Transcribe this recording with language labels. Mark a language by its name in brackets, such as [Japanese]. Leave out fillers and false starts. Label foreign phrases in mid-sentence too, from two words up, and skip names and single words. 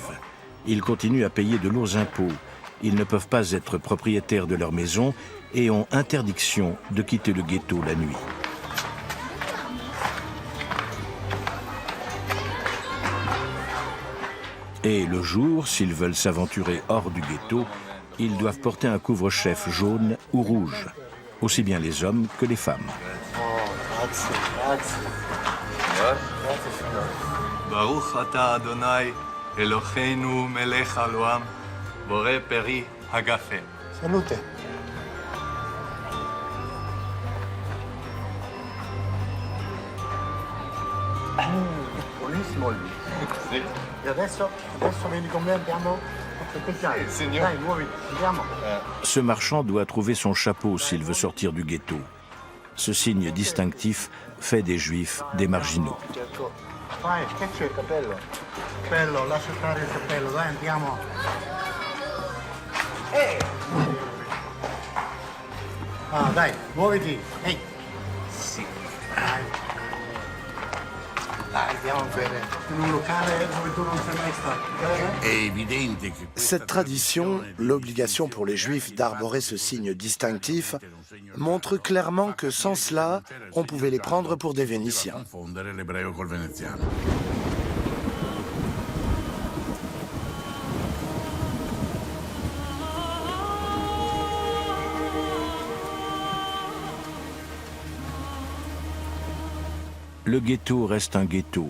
[French] Ils continuent à payer de lourds impôts, ils ne peuvent pas être propriétaires de leur maison et ont interdiction de quitter le ghetto la nuit. Et le jour, s'ils veulent s'aventurer hors du ghetto, ils doivent porter un couvre-chef jaune ou rouge, aussi bien les hommes que les femmes. [Hebrew] ברוך אתה אדוני, אלוהינו מלך העולם, בורא פרי הגפן. [Italian] Salute. Buonissimo lui. E adesso vedi con me, andiamo? Dai, muoviti, andiamo. [French] Ce marchand doit trouver son chapeau s'il veut sortir du ghetto. Ce signe distinctif fait des Juifs des marginaux. [Italian] Vai, che c'è il capello? Capello, lascia stare il capello, dai, andiamo. Ah, dai, muoviti. Ehi. Sì. Dai. Dai, andiamo bene. In un locale dove tu non sei mai stato. [French] Cette tradition, l'obligation pour les Juifs d'arborer ce signe distinctif, montre clairement que sans cela, on pouvait les prendre pour des Vénitiens. Le ghetto reste un ghetto.